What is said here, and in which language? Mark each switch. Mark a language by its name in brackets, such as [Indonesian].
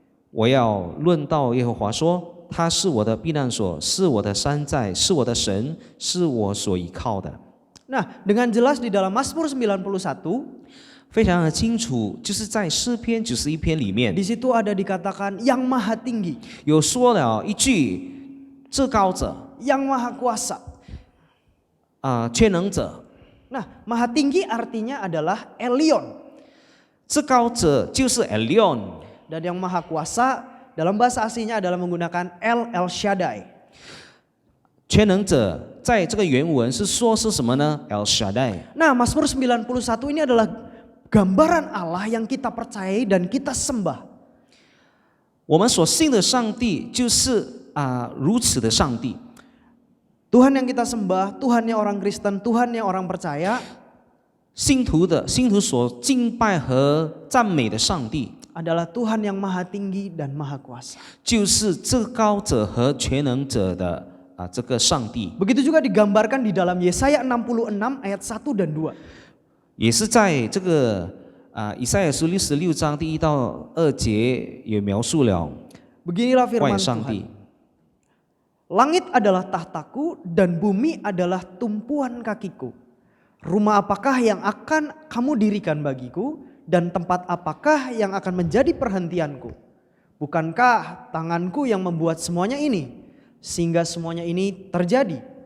[Chinese] 我要论到耶和华说，他是我的避难所，是我的山寨，是我的神，是我所依靠的。 [Indonesian] Nah, dengan jelas di dalam Mazmur 91, [Chinese] 非常的清楚，就是在诗篇91篇里面 [Indonesian] di situ ada dikatakan yang maha tinggi, [Chinese] 有说了一句至高者 [Indonesian] yang maha kuasa. [Chinese] 全能者， [Indonesian] Nah, maha tinggi artinya adalah Elyon. [Chinese] 至高者就是 Elyon， [Indonesian] Dan yang maha kuasa dalam bahasa aslinya adalah menggunakan El Shaddai. [Chinese] 全能者在这个原文是说是什么呢 ？El Shaddai。 [Indonesian] Nah, Mazmur 91 ini adalah gambaran Allah yang kita percayai dan kita sembah. [Chinese] 我们所信的上帝就是如此的上帝。 [Indonesian] Tuhan yang kita sembah, Tuhannya orang Kristen, Tuhannya orang percaya [Chinese] 信徒所敬拜和赞美的上帝， [Indonesian] adalah Tuhan yang maha tinggi dan maha kuasa. [Chinese] 就是至高者和全能者的这个上帝。 [Indonesian] Begitu juga digambarkan di dalam Yesaya 66 ayat 1 dan 2. [Chinese] 也是在这个以赛亚书66章第1到2节也描述了 [Indonesian] Beginilah [Chinese] 万 [Indonesian] firman [Chinese] 上帝。 [Indonesian] Tuhan. Langit adalah tahtaku dan bumi adalah tumpuan kakiku. Rumah apakah yang akan kamu dirikan bagiku dan tempat apakah yang akan menjadi perhentianku? Bukankah tanganku yang membuat semuanya ini sehingga semuanya ini terjadi?